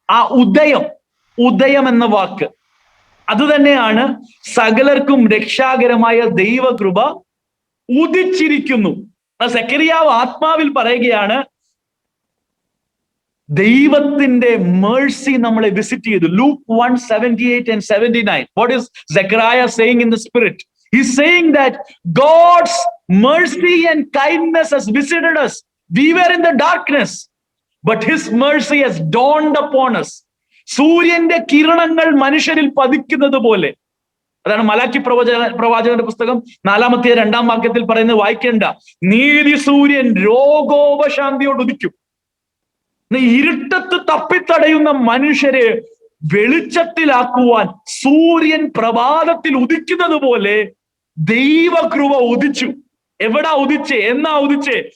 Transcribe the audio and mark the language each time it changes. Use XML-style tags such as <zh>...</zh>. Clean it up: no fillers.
<ml>ആ ഉദയം എന്ന വാക്ക് അത് തന്നെയാണ് സകലർക്കും രക്ഷാകരമായ ദൈവകൃപ ഉദിച്ചിരിക്കുന്നു. സക്കറിയാവ് ആത്മാവിൽ പറയുകയാണ്, ദൈവത്തിന്റെ മേഴ്സി നമ്മളെ വിസിറ്റ് ചെയ്തു.</ml> <en>Luke 1:78 and 79. What is Zechariah saying in the spirit? He's saying that God's mercy and kindness has visited us. We were in the darkness, but his mercy has dawned upon us.</en> <ml>സൂര്യന്റെ കിരണങ്ങൾ മനുഷ്യരിൽ പതിക്കുന്നത് പോലെ. അതാണ് മലാക്കി പ്രവാചകന്റെ പുസ്തകം 4-ാം അധ്യായം 2-ാം വാക്യത്തിൽ പറയുന്നത്, വായിക്കേണ്ട, നീതി സൂര്യൻ രോഗോപശാന്തിയോട് ഉദിക്കും. ഇരുട്ടത്ത് തപ്പിത്തടയുന്ന മനുഷ്യരെ വെളിച്ചത്തിലാക്കുവാൻ സൂര്യൻ പ്രഭാതത്തിൽ ഉദിക്കുന്നത് പോലെ ദൈവകൃപ ഉദിച്ചു. എവിടാ ഉദിച്ചേ? എന്നാ ഉദിച്ചേ?</ml>